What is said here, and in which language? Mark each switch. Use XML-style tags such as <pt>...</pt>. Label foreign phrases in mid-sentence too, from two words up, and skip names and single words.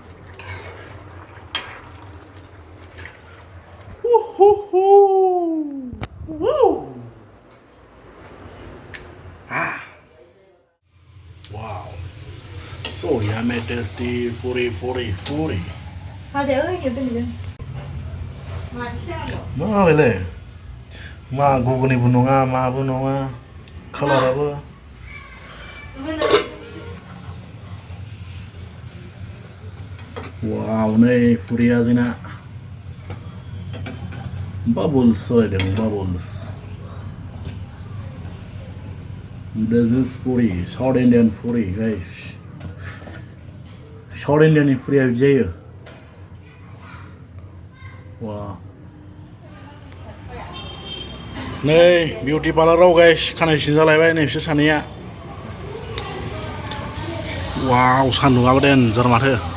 <en>Wow, so yummy, tasty, puri.</en> <brx>मा बेलाय? मा गुबुननिबो नङा, माबो नङा, कालाराबो. वाव, नै पुरिया जोंना bubbles सोलायदों, bubbles.</brx> <en>This is puri, South Indian puri guys.</en> <brx>South Indian नि पुरिया बिदि जायो. वाव. नै बिउटि पार्लाराव गाइस खानाय सिनजालायबाय नै बिसोर सानैया. वाव, सान्दुङाबो देनजार माथो.</brx>